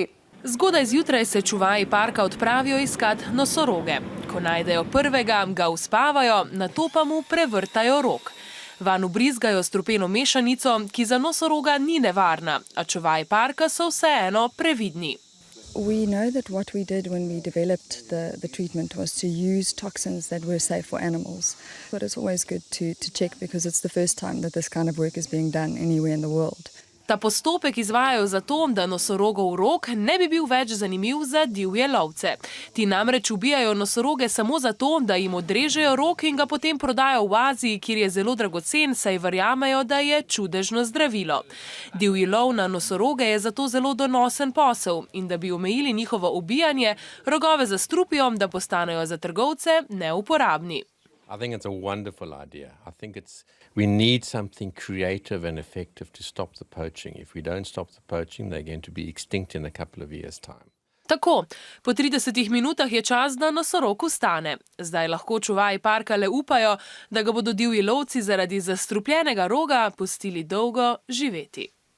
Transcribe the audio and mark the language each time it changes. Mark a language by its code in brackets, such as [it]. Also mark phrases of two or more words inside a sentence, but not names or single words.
[sl] Zgodaj zjutraj se čuvaji parka odpravijo iskat nosoroge. Ko najdejo prvega, ga uspavajo, nato pa mu prevrtajo rog. Vanj ubrizgajo strupeno mešanico, ki za nosoroga ni nevarna, a čuvaji parka so vseeno previdni. [en] We know that what we did when we developed the treatment was to use toxins that were safe for animals. But it's always good to check because it's the first time that this kind of work is being done anywhere in the world. [sl] Ta postopek izvajajo zato, da nosorogov rog ne bi bil več zanimiv za divje lovce. Ti namreč ubijajo nosoroge samo zato, da jim odrežejo rog in ga potem prodajo v Aziji, kjer je zelo dragocen, saj verjamejo, da je čudežno zdravilo. Divji lov na nosoroge je zato zelo donosen posel in da bi omejili njihovo ubijanje, rogove zastrupijo, da postanejo za trgovce neuporabni. [en] I think it's a wonderful idea. I think we need something creative and effective to stop the poaching. If we don't stop the poaching, they're going to be extinct in a couple of years' time. [sl] Tako, po 30 minutah je čas, da nosorog vstane. Zdaj lahko čuvaji parka le upajo, da ga bodo divji lovci zaradi zastrupljenega roga pustili dolgo živeti.